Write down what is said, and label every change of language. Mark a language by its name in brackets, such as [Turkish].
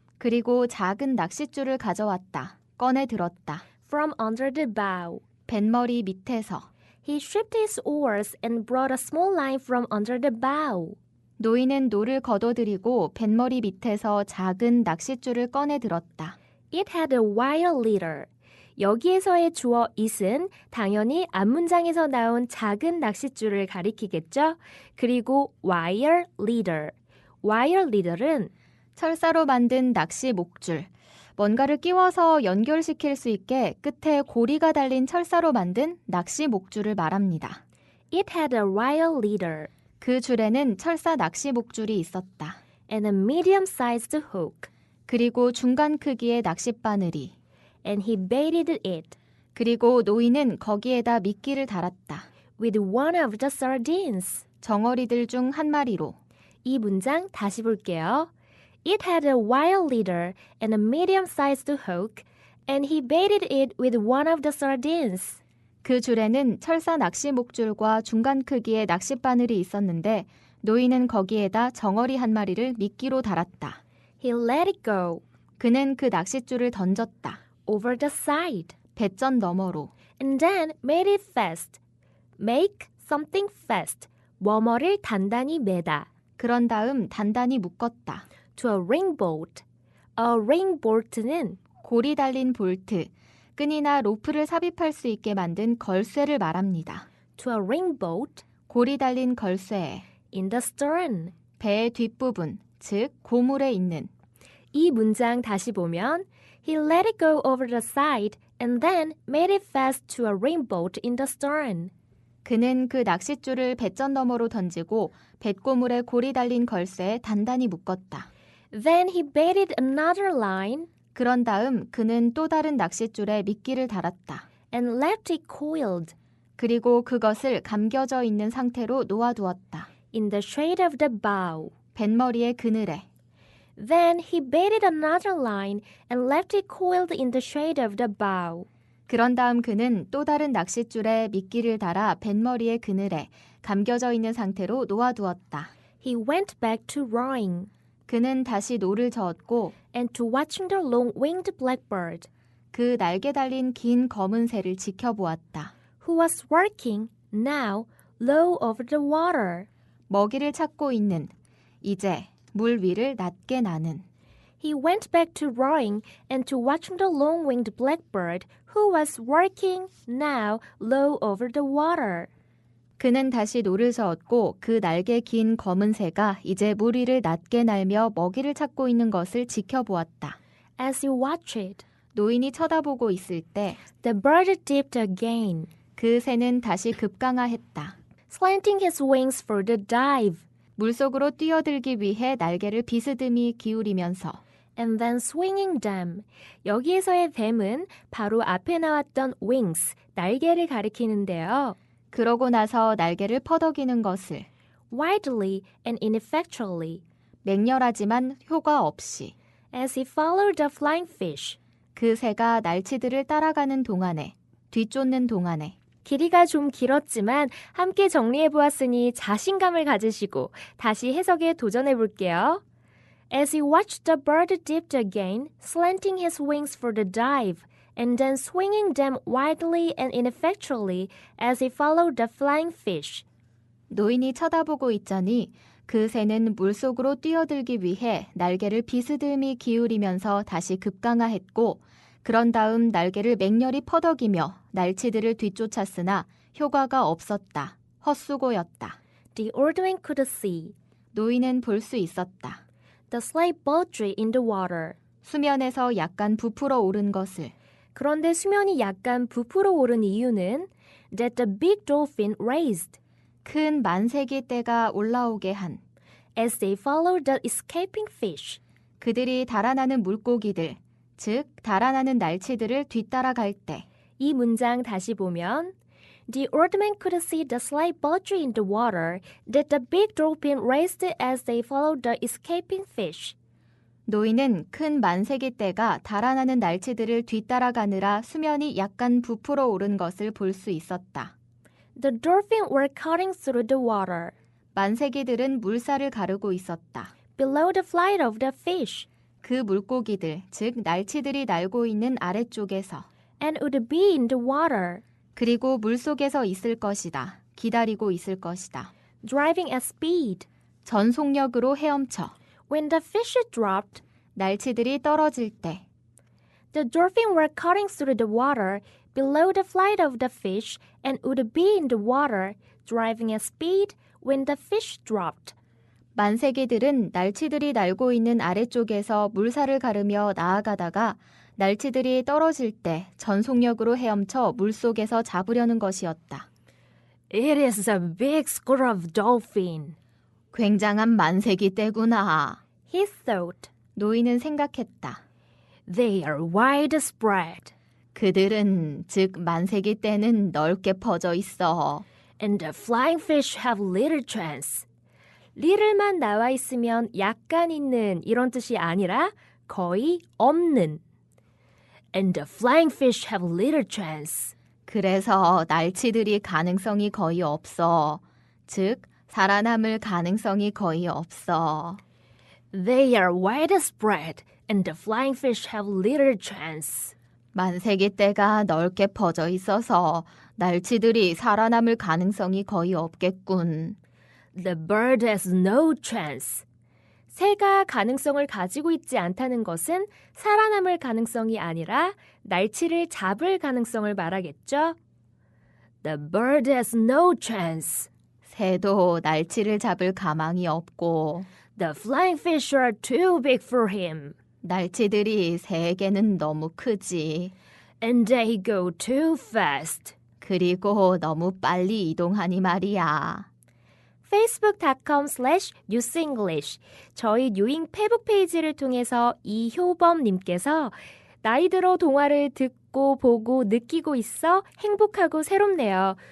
[Korean] 그리고 작은 낚싯줄을 가져왔다. 꺼내 들었다. [English] From under the bow. [Korean] 뱃머리 밑에서. [English] He shipped his oars and brought a small line from under the bow. [Korean] 노인은 노를 걷어들이고 뱃머리 밑에서 작은 낚싯줄을 꺼내 들었다. [English] It had a wire leader. [Korean] 여기에서의 주어 it은 당연히 앞문장에서 나온 작은 낚싯줄을 가리키겠죠. 그리고 wire leader. wire leader은 철사로 만든 낚시 목줄. 뭔가를 끼워서 연결시킬 수 있게 끝에 고리가 달린 철사로 만든 낚시 목줄을 말합니다. [English] It had a wire leader. [Korean] 그 줄에는 철사 낚시 목줄이 있었다. [English] And a medium-sized hook. [Korean] 그리고 중간 크기의 낚싯바늘이. [English] And he baited it. [Korean] 그리고 노인은 거기에다 미끼를 달았다. [English] With one of the sardines. [Korean] 정어리들 중 한 마리로. 이 문장 다시 볼게요. [English] It had a wire leader and a medium-sized hook, and he baited it with one of the sardines. [Korean] 그 줄에는 철사 낚시 목줄과 중간 크기의 낚싯바늘이 있었는데 노인은 거기에다 정어리 한 마리를 미끼로 달았다. [English] He let it go. [Korean] 그는 그 낚싯줄을 던졌다. [English] Over the side. [Korean] 배전 너머로. [English] And then made it fast. Make something fast. [Korean] 뭐뭐를 단단히 매다. 그런 다음 단단히 묶었다. [English] To a ring bolt. [Korean] A ring bolt는 고리 달린 볼트, 끈이나 로프를 삽입할 수 있게 만든 걸쇠를 말합니다. [English] to a ring bolt [Korean] 고리 달린 걸쇠에 [English] in the stern. [Korean] 배의 뒷부분, 즉 고물에 있는. 이 문장 다시 보면 [English] He let it go over the side and then made it fast to a ring bolt in the stern. [Korean] 그는 그 낚싯줄을 배전 너머로 던지고 뱃고물에 고리 달린 걸쇠에 단단히 묶었다. [English] Then he baited another line [Korean] 그런 다음 그는 또 다른 낚싯줄에 미끼를 달았다. [English] and left it coiled [Korean] 그리고 그것을 감겨져 있는 상태로 놓아두었다. [English] in the shade of the bow. [Korean] 뱃머리의 그늘에. [English] Then he baited another line and left it coiled in the shade of the bow. [Korean] 그런 다음 그는 또 다른 낚싯줄에 미끼를 달아 뱃머리의 그늘에 감겨져 있는 상태로 놓아두었다. [English] He went back to rowing [Korean] 그는 다시 노를 저었고 [English] and to watching the long-winged blackbird, [Korean] 그 날개 달린 긴 검은 새를 지켜보았다. [English] who was working now low over the water. [Korean] 먹이를 찾고 있는, 이제 물 위를 낮게 나는. [English] He went back to rowing and to watching the long-winged blackbird, who was working now low over the water. [Korean] 그는 다시 노를 저었고 그 날개 긴 검은 새가 이제 물 위를 낮게 날며 먹이를 찾고 있는 것을 지켜보았다. [English] As he watched, [Korean] 노인이 쳐다보고 있을 때 [English] the bird dipped again, [Korean] 그 새는 다시 급강하했다. [English] slanting his wings for the dive, [Korean] 물속으로 뛰어들기 위해 날개를 비스듬히 기울이면서 [English] and then swinging them. [Korean] 여기에서의 them은 바로 앞에 나왔던 wings, 날개를 가리키는데요. 그러고 나서 날개를 퍼덕이는 것을 [English] widely and ineffectually, [Korean] 맹렬하지만 효과 없이. [English] As he followed the flying fish. [Korean] 그 새가 날치들을 따라가는 동안에, 뒤쫓는 동안에. 길이가 좀 길었지만 함께 정리해보았으니 자신감을 가지시고 다시 해석에 도전해볼게요. [English] As he watched the bird dipped again, slanting his wings for the dive, and then swinging them widely and ineffectually as he followed the flying fish. [Korean] 노인이 쳐다보고 있자니 그 새는 물속으로 뛰어들기 위해 날개를 비스듬히 기울이면서 다시 급강하했고 그런 다음 날개를 맹렬히 퍼덕이며 날치들을 뒤쫓았으나 효과가 없었다. 헛수고였다. [English] The old man could see [Korean] 노인은 볼 수 있었다. [English] the slight bulge in the water. [Korean] 수면에서 약간 부풀어 오른 것을. 그런데 수면이 약간 부풀어 오른 이유는 [English] that the big dolphin raised [Korean] 큰 만세기 떼가 올라오게 한. [English] as they followed the escaping fish. [Korean] 그들이 달아나는 물고기들, 즉 달아나는 날치들을 뒤따라갈 때. 이 문장 다시 보면 [English] The old man could see the slight bulge in the water that the big dolphin raised as they followed the escaping fish. [Korean] 노인은 큰 만세기 떼가 달아나는 날치들을 뒤따라가느라 수면이 약간 부풀어 오른 것을 볼 수 있었다. [English] The dolphins were cutting through the water [Korean] 만세기들은 물살을 가르고 있었다. [English] below the flight of the fish [Korean] 그 물고기들, 즉 날치들이 날고 있는 아래쪽에서. [English] and would be in the water, [Korean] 그리고 물속에서 있을 것이다. 기다리고 있을 것이다. [English] driving at speed. [Korean] 전속력으로 헤엄쳐. [English] When the fish dropped, [Korean] 날치들이 떨어질 때. [English] the dolphins were cutting through the water below the flight of the fish and would be in the water, driving at speed when the fish dropped. [Korean] 만세기들은 날치들이 날고 있는 아래쪽에서 물살을 가르며 나아가다가 날치들이 떨어질 때 전속력으로 헤엄쳐 물속에서 잡으려는 것이었다. [English] It is a big school of dolphin, [Korean] 굉장한 만세기 떼구나. [English] he thought. [Korean] 노인은 생각했다. [English] They are widespread, [Korean] 그들은, 즉 만세기 떼는 넓게 퍼져 있어. [English] and the flying fish have little chance. [Korean] little만 나와 있으면 약간 있는 이런 뜻이 아니라 거의 없는. [English] And the flying fish have little chance. [Korean] 그래서 날치들이 가능성이 거의 없어. 즉 살아남을 가능성이 거의 없어. [English] They are widespread, and the flying fish have little chance. [Korean] 만세기 떼가 넓게 퍼져 있어서 날치들이 살아남을 가능성이 거의 없겠군. [English] The bird has no chance. [Korean] 새가 가능성을 가지고 있지 않다는 것은 살아남을 가능성이 아니라 날치를 잡을 가능성을 말하겠죠. [English] The bird has no chance. [Korean] 새도 날치를 잡을 가망이 없고 [English] The flying fish are too big for him. [Korean] 날치들이 새에게는 너무 크지. [English] And they go too fast. [Korean] 그리고 너무 빨리 이동하니 말이야. facebook.com/newsenglish 저희 뉴잉 페북 페이지를 통해서 이효범님께서 나이 들어 동화를 듣고 보고 느끼고 있어 행복하고 새롭네요.